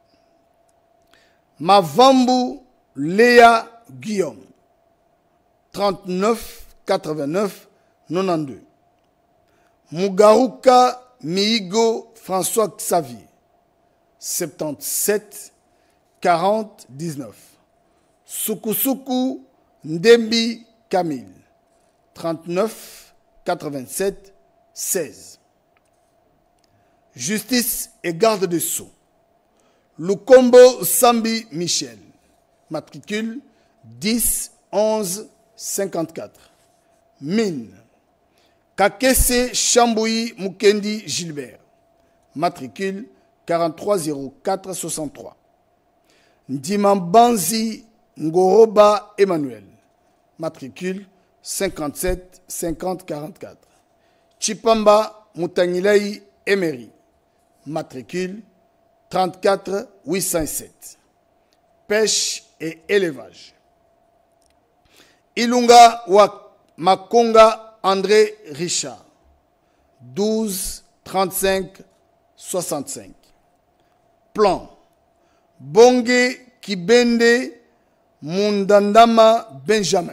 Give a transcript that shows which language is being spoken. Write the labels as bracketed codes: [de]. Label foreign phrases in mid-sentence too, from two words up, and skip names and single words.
[fr] Mavambu Léa Guillaume 39 89 92. Mugaruka Miigo François Xavier 77 40 19. Sukusuku Ndembi Camille 39 87 16. Justice et garde des Sceaux. Lukombo Sambi Michel. Matricule 10 11 54. Mine. Kakese Chamboui Mukendi Gilbert. Matricule 43 04 63. Ndimambanzi Ngoroba Emmanuel. Matricule 57 50 44. Chipamba Moutangilei Emery. Matricule 34 807. Pêche et élevage. Ilunga wa Makonga André Richard. 12 35 65. Plan. Bonge Kibende Mundandama Benjamin.